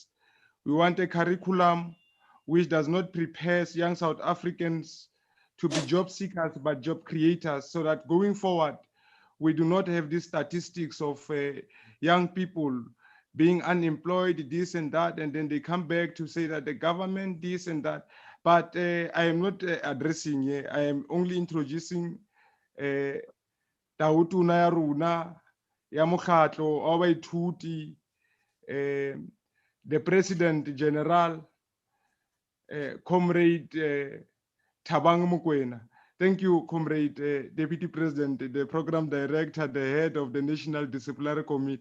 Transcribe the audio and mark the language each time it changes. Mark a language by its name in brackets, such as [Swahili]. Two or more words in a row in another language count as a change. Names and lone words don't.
[English] We want a curriculum which does not prepare young South Africans to be job seekers, but job creators, so that going forward, we do not have these statistics of young people being unemployed, this and that, and then they come back to say that the government, this and that. But I am not addressing here. I am only introducing [Southern Sotho] Tautuna ya runa ya mokgatlo wa baithuti, [English] the President General, Comrade Thabang Mokoena. Thank you, Comrade Deputy President, the Program Director, the Head of the National Disciplinary Committee.